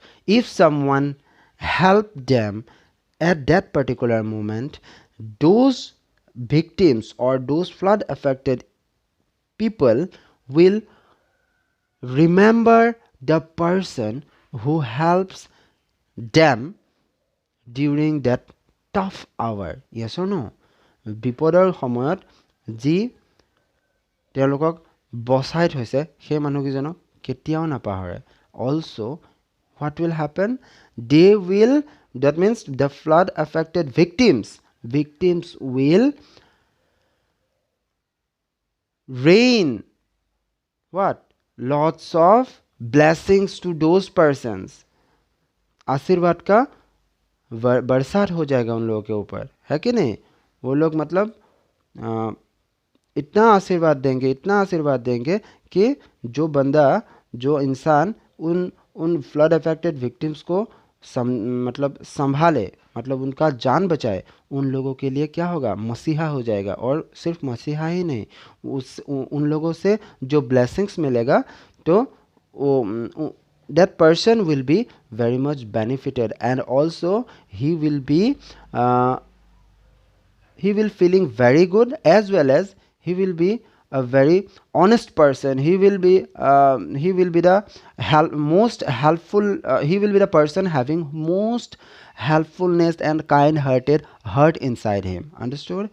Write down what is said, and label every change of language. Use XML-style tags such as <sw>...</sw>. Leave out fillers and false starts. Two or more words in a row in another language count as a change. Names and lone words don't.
<en>If someone help them at that particular moment, those victims or those flood affected people will remember the person who helps them during that tough hour. Yes or no?</en> <as>বিপদৰ সময়ত যি তেওঁলোকক বচাই থৈছে সেই মানুহকেইজনক কেতিয়াও নাপাহৰে.</as> <en>Also what will happen? They will, that means the flood affected victims will rain what? Lots of blessings to those persons.</en> <hi>आशीर्वाद का बरसात हो जाएगा उन लोगों के ऊपर, है कि नहीं? वो लोग मतलब इतना आशीर्वाद देंगे कि जो इंसान उन</hi> <en>flood affected victims</en> <hi>को मतलब संभाले, मतलब उनका जान बचाए, उन लोगों के लिए क्या होगा? मसीहा हो जाएगा. और सिर्फ मसीहा ही नहीं, उन लोगों से जो ब्लेसिंग्स मिलेगा, तो</hi> <en>that person will be very much benefited, and also he will feeling very good, as well as he will be a very honest person. He will be the most helpful, he will be the person having most helpfulness and kind hearted heart inside him, understood?</en>